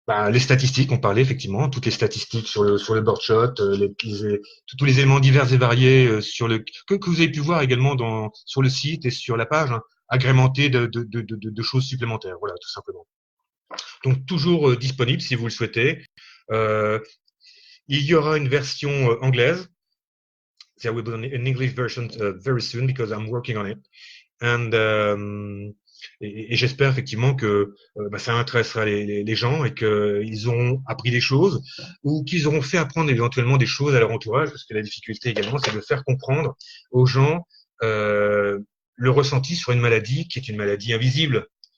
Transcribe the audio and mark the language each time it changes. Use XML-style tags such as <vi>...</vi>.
<fr>Les statistiques, on parlait effectivement, toutes les statistiques sur le board shot, tous les éléments divers et variés que vous avez pu voir également sur le site et sur la page, hein, agrémentés de choses supplémentaires. Voilà, tout simplement. Donc toujours disponible si vous le souhaitez. Il y aura une version anglaise.</fr> <en>There will be an English version very soon because I'm working on it.</en> <fr>Et j'espère effectivement que ça intéressera les gens et qu'ils auront appris des choses ou qu'ils auront fait apprendre éventuellement des choses à leur entourage, parce que la difficulté également, c'est de faire comprendre aux gens le ressenti sur une maladie qui est une maladie invisible.</fr>